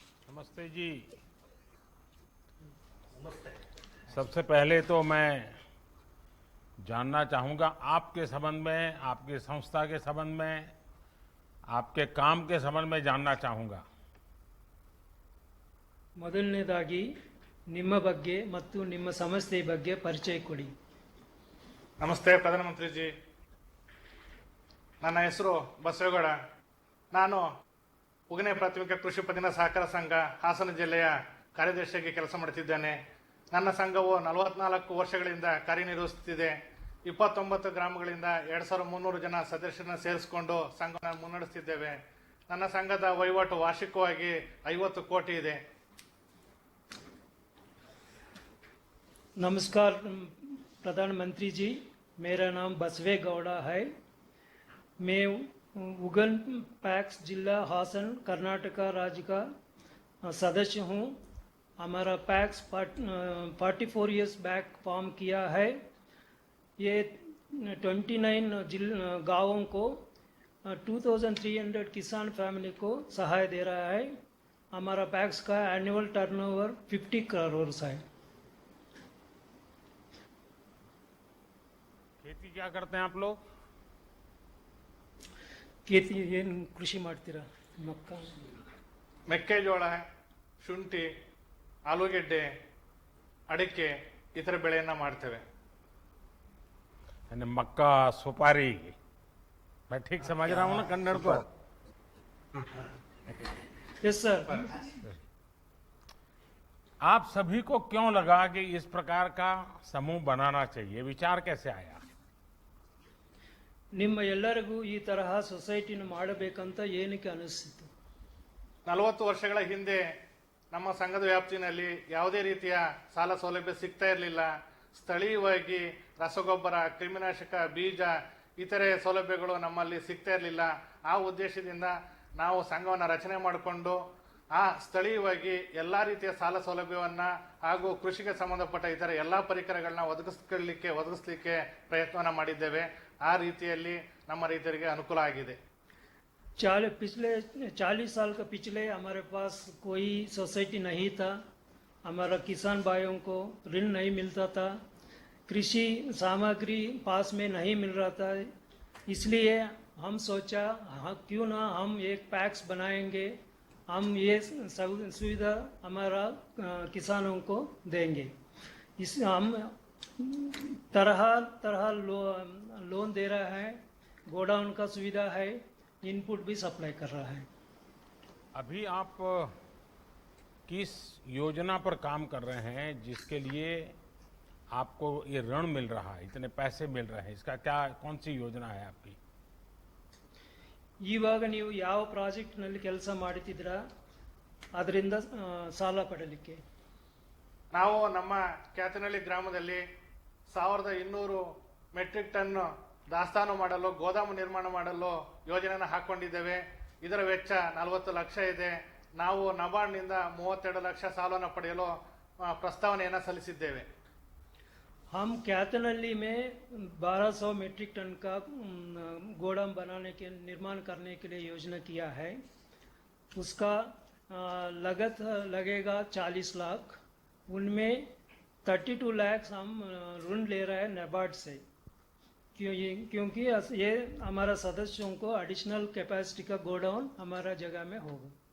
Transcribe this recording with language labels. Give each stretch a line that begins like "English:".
Hindi: नमस्ते जी। सबसे पहले तो मैं जानना चाहूँगा आपके संबंध में, आपकी संस्था के संबंध में, आपके काम के संबंध में जानना चाहूँगा।
Kannada: ಮೊದಲನೇದಾಗಿ ನಿಮ್ಮ ಬಗ್ಗೆ ಮತ್ತು ನಿಮ್ಮ ಸಂಸ್ಥೆಯ ಬಗ್ಗೆ ಪರಿಚಯ ಕೊಡಿ. ನಮಸ್ತೆ ಪ್ರಧಾನಮಂತ್ರಿ ಜಿ. ನನ್ನ ಹೆಸರು ಬಸವೇಗೌಡ. ನಾನು ಉಗನೆ ಪ್ರಾಥಮಿಕ ಕೃಷಿ ಪತ್ತಿನ ಸಹಕಾರ ಸಂಘ ಹಾಸನ ಜಿಲ್ಲೆಯ ಕಾರ್ಯದರ್ಶಿಯಾಗಿ ಕೆಲಸ ಮಾಡುತ್ತಿದ್ದೇನೆ. ನನ್ನ ಸಂಘವು 44 ವರ್ಷಗಳಿಂದ ಕಾರ್ಯನಿರ್ವಹಿಸುತ್ತಿದೆ. 29 ಗ್ರಾಮಗಳಿಂದ 2,300 ಜನ ಸದಸ್ಯರನ್ನು ಸೇರಿಸಿಕೊಂಡು ಸಂಘವನ್ನು ಮುನ್ನಡೆಸುತ್ತಿದ್ದೇವೆ. ನನ್ನ ಸಂಘದ ವಹಿವಾಟು ವಾರ್ಷಿಕವಾಗಿ 50 ಕೋಟಿ ಇದೆ.
Hindi: नमस्कार प्रधानमंत्री जी, मेरा नाम बसवे गौड़ा है। मैं उगन पैक्स जिला हासन कर्नाटका राज्य का सदस्य हूँ। हमारा पैक्स 44
English: years back form
Hindi: किया है। ये 29 गाँवों को 2,300 किसान फैमिली को सहाय दे रहा है। हमारा पैक्स का एनुअल टर्नओवर 50 करोड़ है। खेती क्या करते हैं आप लोग? खेती
Kannada: ಏನು ಕೃಷಿ ಮಾಡ್ತೀರಾ? ಮಕ್ಕ ಮೆಕ್ಕೆಜೋಳ, ಶುಂಠಿ, ಆಲೂಗೆಡ್ಡೆ, ಅಡಿಕೆ ಈ ಥರ ಬೆಳೆಯನ್ನು ಮಾಡ್ತೇವೆ.
Hindi: यानी मक्का, सुपारी। मैं ठीक समझ रहा हूँ ना कन्नड़ को?
English: Yes sir.
Hindi: आप सभी को क्यों लगा कि इस प्रकार का समूह बनाना चाहिए? विचार कैसे आया?
Kannada: ನಿಮ್ಮ ಎಲ್ಲರಿಗೂ ಈ ತರಹ ಸೊಸೈಟಿನ ಮಾಡಬೇಕಂತ ಏನಕ್ಕೆ ಅನಿಸ್ತಿತ್ತು? 40 ವರ್ಷಗಳ ಹಿಂದೆ ನಮ್ಮ ಸಂಘದ ವ್ಯಾಪ್ತಿನಲ್ಲಿ ಯಾವುದೇ ರೀತಿಯ ಸಾಲ ಸೌಲಭ್ಯ ಸಿಗ್ತಾ ಇರಲಿಲ್ಲ. ಸ್ಥಳೀಯವಾಗಿ ರಸಗೊಬ್ಬರ, ಕ್ರಿಮಿನಾಶಕ, ಬೀಜ ಇತರೆ ಸೌಲಭ್ಯಗಳು ನಮ್ಮಲ್ಲಿ ಸಿಗ್ತಾ ಇರಲಿಲ್ಲ. ಆ ಉದ್ದೇಶದಿಂದ ನಾವು ಸಂಘವನ್ನು ರಚನೆ ಮಾಡಿಕೊಂಡು ಆ ಸ್ಥಳೀಯವಾಗಿ ಎಲ್ಲ ರೀತಿಯ ಸಾಲ ಸೌಲಭ್ಯವನ್ನು ಹಾಗೂ ಕೃಷಿಗೆ ಸಂಬಂಧಪಟ್ಟ ಇತರ ಎಲ್ಲ ಪರಿಕರಗಳನ್ನ ಒದಗಿಸಲಿಕ್ಕೆ ಪ್ರಯತ್ನವನ್ನು ಮಾಡಿದ್ದೇವೆ. ಆ ರೀತಿಯಲ್ಲಿ ನಮ್ಮ ರೈತರಿಗೆ ಅನುಕೂಲ ಆಗಿದೆ.
Hindi: पिछले 40 साल का पिछले हमारे पास कोई सोसाइटी नहीं था। हमारा किसान भाइयों को ऋण नहीं मिलता था, कृषि सामग्री पास में नहीं मिल रहा था। इसलिए हम सोचा क्यों ना हम एक पैक्स बनाएंगे, हम ये सुविधा हमारा किसानों को देंगे। इस हम तरह तरह लोन दे रहा है, गोडाउन का सुविधा है, इनपुट भी सप्लाई कर रहा है। अभी आप किस योजना पर काम कर रहे हैं जिसके लिए आपको ये ऋण मिल रहा है, इतने पैसे मिल रहे हैं, इसका क्या कौन सी योजना है आपकी?
Kannada: ಇವಾಗ ನೀವು ಯಾವ ಪ್ರಾಜೆಕ್ಟ್ನಲ್ಲಿ ಕೆಲಸ ಮಾಡ್ತಿದ್ದೀರಾ ಅದರಿಂದ ಸಾಲ ಪಡಲಿಕ್ಕೆ? ನಾವು ನಮ್ಮ ಕ್ಯಾತನಹಳ್ಳಿ ಗ್ರಾಮದಲ್ಲಿ 1200 ಮೆಟ್ರಿಕ್ ಟನ್ ದಾಸ್ತಾನು ಮಾಡಲು ಗೋದಾಮು ನಿರ್ಮಾಣ ಮಾಡಲು ಯೋಜನೆಯನ್ನು ಹಾಕೊಂಡಿದ್ದೇವೆ. ಇದರ ವೆಚ್ಚ 40 ಲಕ್ಷ ಇದೆ. ನಾವು ನಬಾರ್ಡ್ನಿಂದ 32 ಲಕ್ಷ ಸಾಲವನ್ನು ಪಡೆಯಲು ಪ್ರಸ್ತಾವನೆಯನ್ನು ಸಲ್ಲಿಸಿದ್ದೇವೆ.
Hindi: हम कैथनहल्ली में 1200 मीट्रिक टन का गोदाम बनाने के निर्माण करने के लिए योजना किया है. उसका लागत लगेगा 40 लाख. उनमें 32 लाख हम ऋण ले रहे हैं नाबार्ड से, क्योंकि ये हमारा सदस्यों को एडिशनल कैपेसिटी का गोडाउन हमारा जगह में होगा.